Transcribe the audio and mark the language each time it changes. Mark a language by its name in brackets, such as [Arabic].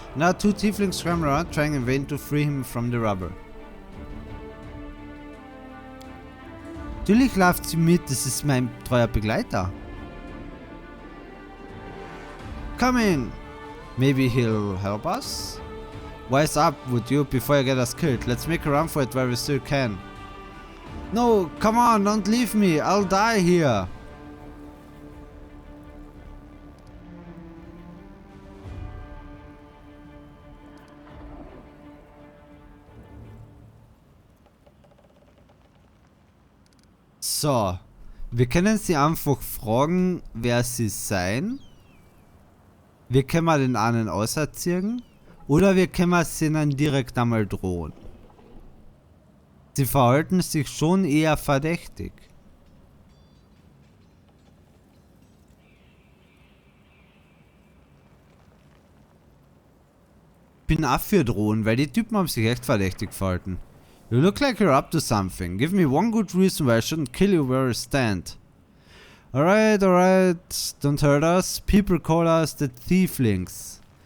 [English] Now two tieflings scramble around trying in vain to free him from the rubber. [German] Natürlich läuft sie mit, das ist mein treuer Begleiter. [English] Coming! Maybe he'll help us? Wise up, would you, before you get us killed. Let's make a run for it while we still can. No, come on, don't leave me. I'll die here. [German] So, wir können sie einfach fragen, wer sie sein. Wir können den einen auserziehen. Oder wir können sie dann direkt einmal drohen. Sie verhalten sich schon eher verdächtig. Ich bin auch für drohen, weil die Typen haben sich echt verdächtig verhalten. [English] You look like you're up to something. Give me one good reason why I shouldn't kill you where you stand. Alright, don't hurt us. People call us the Thieflings.